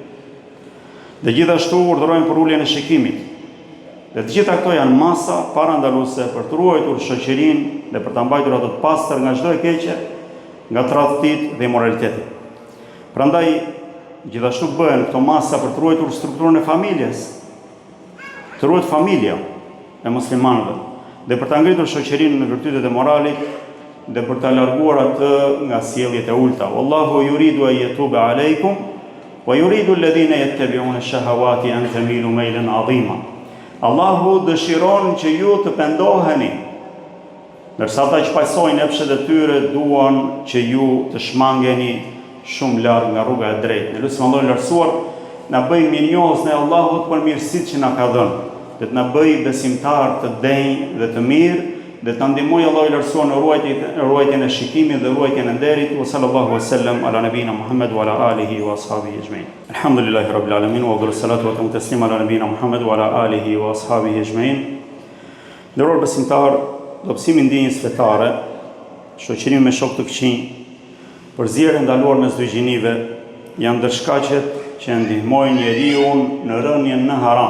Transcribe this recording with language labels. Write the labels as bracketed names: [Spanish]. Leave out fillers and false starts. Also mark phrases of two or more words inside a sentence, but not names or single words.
[Albanian] Dhe gjithashtu urdhërojnë për uljen e shikimit. Dhe të gjitha këto janë masa parandaluese për të ruajtur shoqërinë dhe për ta mbajtur ato të pastër nga çdo e keqe, nga tradhtit dhe immoraliteti. Prandaj gjithashtu bëhen këto masa për të ruajtur strukturën e familjes, të ruhet familja e muslimanëve, dhe për ta ngritur shoqërinë në virtytet e moralit dhe për ta larguar atë nga sjelljet e ulta. [Arabic] والله يريد أن يتوب عليكم ويريد الذين يتبعون الشهوات أن تميلوا ميلا عظيما. [Albanian] Allahu dëshiron që ju të pendoheni, ndërsa ata që pajsojnë epshet e tyre duan që ju të shmangeni shumë larg nga rruga e drejtë. Ne lutem Allahun lartësuar na bëj mirënjohës në Allahut për mirësitë që na ka dhënë, dhe të na bëj besimtar të denj dhe të mirë, dhe të ndihmoj Allahu i lartësuar në ruajtjen e shikimit dhe ruajtjen e nderit. [Arabic] وصلى الله وسلم على نبينا محمد وعلى آله وأصحابه أجمعين. الحمد لله رب العالمين وأفضل الصلاة والتسليم على نبينا محمد وعلى آله وأصحابه أجمعين. [Albanian] Nderuar besimtar, dobësimi ndjenjës fetare, shoqërimi me shok të këqij, përzierje ndaluar mes dy gjinive, janë ndërshkaqet që ndihmojnë njeriu në rënien në haram.